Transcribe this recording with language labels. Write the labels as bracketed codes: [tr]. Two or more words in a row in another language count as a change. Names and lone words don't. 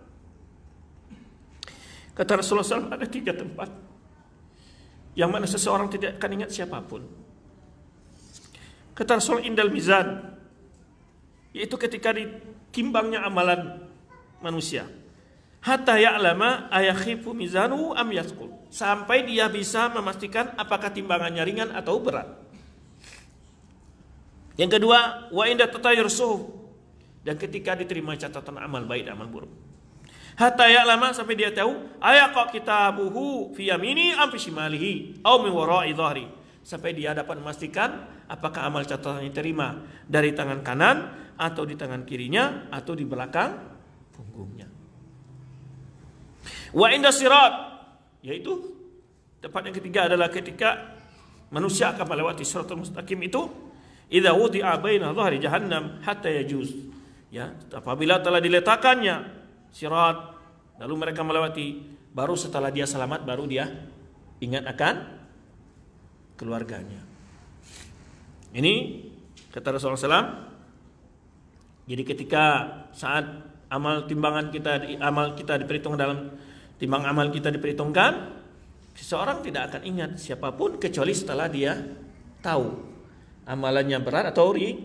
[id] Kata Rasulullah SAW, ada 3 tempat yang mana seseorang tidak akan ingat siapapun. Kata Rasul, [ar] عند الميزان, [id] yaitu ketika ditimbangnya amalan manusia. [ar] حتى يعلم أيخف ميزانه أم يثقل, [id] sampai dia bisa memastikan apakah timbangannya ringan atau berat. Yang kedua, [ar] وعند تطاير الصحف, [id] dan ketika diterima catatan amal baik dan amal buruk. [ar] حتى يعلم, [id] sampai dia tahu [ar] أيقع كتابه في يمينه أم في شماله أو من وراء ظهره, [id] sampai dia dapat memastikan apakah amal catatannya diterima dari tangan kanan atau di tangan kirinya atau di belakang punggungnya. [ar] وعند الصراط, [id] yaitu tempat yang ketiga adalah ketika manusia akan melewati [ar] الصراط المستقيم [id] itu, [ar] إذا وضع بين ظهري جهنم حتى يجوز. [id] Ya, apabila telah diletakkannya sirat lalu mereka melewati, baru setelah dia selamat baru dia ingat akan keluarganya. Ini kata Rasulullah SAW. Jadi ketika saat timbangan kita diperhitungkan dalam timbang amal kita diperhitungkan, seseorang tidak akan ingat siapapun kecuali setelah dia tahu amalannya berat atau ringan.